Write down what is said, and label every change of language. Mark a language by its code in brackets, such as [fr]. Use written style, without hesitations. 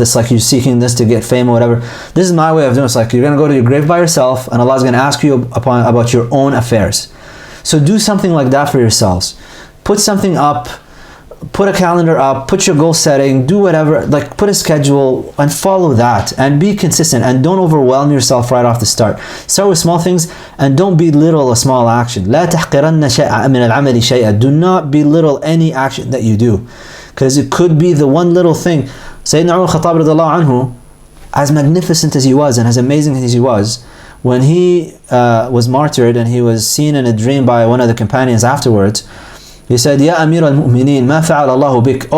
[en] It's like you're seeking this to get fame or whatever. This is my way of doing it. It's like you're going to go to your grave by yourself and Allah is going to ask you about your own affairs. So do something like that for yourselves. Put something up, put a calendar up, put your goal setting, do whatever, like put a schedule and follow that and be consistent and don't overwhelm yourself right off the start. Start with small things and don't belittle a small action. [ar] لا تحقرن شيئا من العمل شيئا. [en] Do not belittle any action that you do, because it could be the one little thing. Sayyidina Umar Khattab radiallahu anhu, as magnificent as he was and as amazing as he was, when he was martyred and he was seen in a dream by one of the companions afterwards, he said, [ar] Ya Amir al-Mu'mineen, ma fa'al Allahu bik?